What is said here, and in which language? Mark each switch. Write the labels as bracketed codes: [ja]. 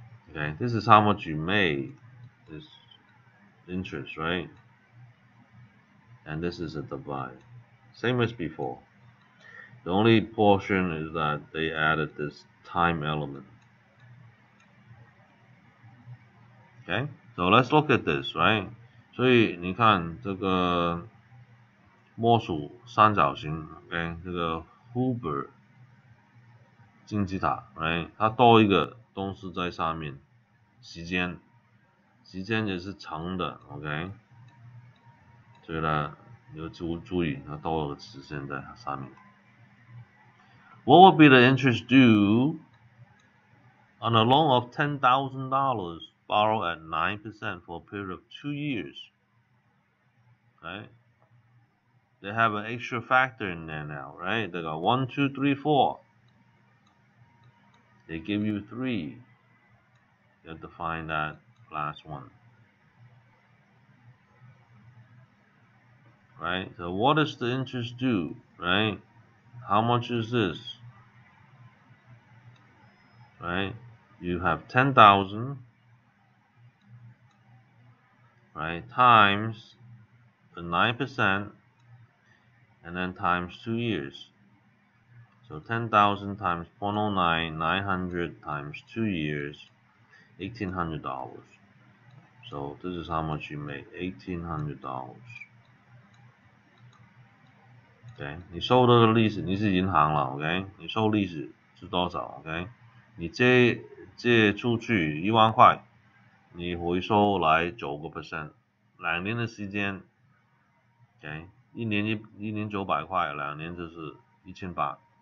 [en] Okay, this is how much you made, this interest, right? And this is a divide. Same as before. The only portion is that they added this time element. Okay, so let's look at this, right? [zh] 所以你看这个摸鼠三角形 ，OK， 这个 Hoover 金字塔 ，right？它多一个东西在上面，时间也是长的 ，OK？所以呢，你要注意，它多了个时间在上面。 [en] What would be the interest due on a loan of $10,000 borrowed at 9% for a period of 2 years? Right? They have an extra factor in there now, right? They got 1, 2, 3, 4. They give you 3. You have to find that last one. Right? So what is the interest due? Right? How much is this? Right? You have 10,000, right? Times the 9%, and then times 2 years. So 10,000 times 0.09, 900 times 2 years, $1,800. So this is how much you make, $1,800. [zh] OK， 你收的利息，你是银行了 ，OK， 你收利息是多少 ？OK， 你借出去1万块，你回收来9%， 2年的时间 ，OK， 一年900块，2年就是1800。